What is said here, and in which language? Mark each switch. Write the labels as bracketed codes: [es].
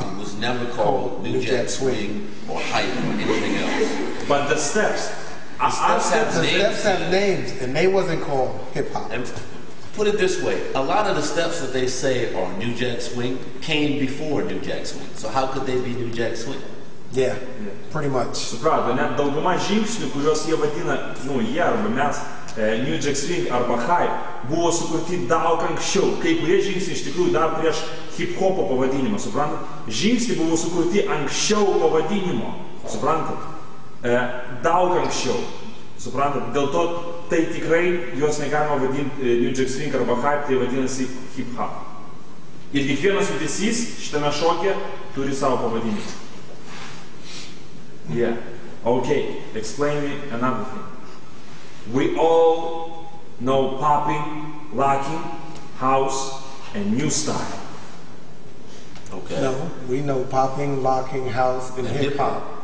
[en] It was never called New Jack Swing or hype or anything else. But the steps, the steps have names, and they wasn't called hip hop. And put it this way: a lot of the steps that they say are New Jack Swing came before New Jack Swing. So how could they be New Jack Swing? Yeah, pretty much. [lt] Suprato, net dauguma žingsnių, kuriuos jie vadina, jie arba mes, New Jack Swing arba hype, buvo sukurti daug anksčiau. Kai kurie žingsniai iš tikrųjų dar prieš hip-hopo pavadinimą, suprantat? Žingsniai buvo sukurti anksčiau pavadinimo, suprantat? Daug anksčiau, suprantat? Dėl to tai tikrai juos negalima vadinti New Jack Swing arba hype, tai vadinasi hip-hop. Ir kiekvienas judesys šitame šoke turi savo pavadinimą. [en] Yeah. Okay, explain me another thing. We all know popping, locking, house, and new style. Okay. No, we know popping, locking, house, and hip hop.